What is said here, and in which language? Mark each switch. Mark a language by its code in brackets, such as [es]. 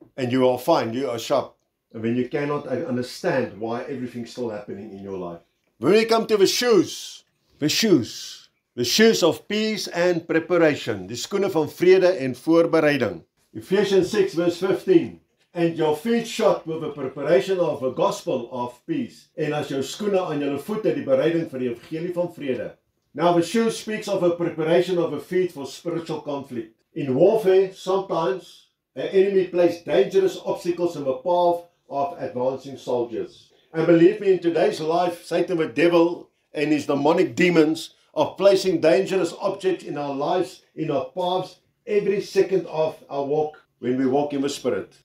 [en] And you are fine, you are sharp. And then you cannot understand why everything's still happening in your life. When we come to the shoes of peace and preparation, [af] die skoene van vrede en voorbereiding. [en] Ephesians 6 verse 15. And your feet shod with the preparation of the gospel of peace. [af] En as jou skoene aan jou voete die bereiding vir die evangelie van vrede. [en] Now the shoe speaks of a preparation of the feet for spiritual conflict. In warfare, sometimes an enemy places dangerous obstacles in the path of advancing soldiers. And believe me, in today's life, Satan the devil and his demonic demons are placing dangerous objects in our lives, in our paths, every second of our walk when we walk in the Spirit.